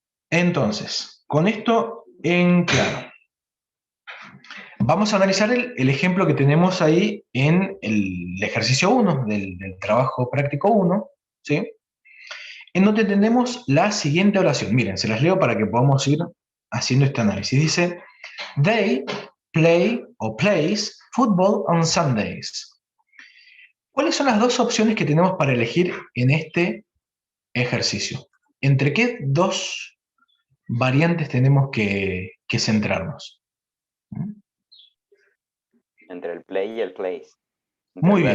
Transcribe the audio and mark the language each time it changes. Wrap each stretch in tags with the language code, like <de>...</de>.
<es>Entonces, con esto en claro, vamos a analizar el ejemplo que tenemos ahí en el ejercicio 1 del trabajo práctico 1, ¿sí? En donde tenemos la siguiente oración. Miren, se las leo para que podamos ir haciendo este análisis. Dice,</es> <en>they play o plays football on Sundays.</en> <es>¿Cuáles son las dos opciones que tenemos para elegir en este ejercicio? ¿Entre qué dos variantes tenemos que centrarnos? Entre el play y el place. Entre Muy el bien,</es>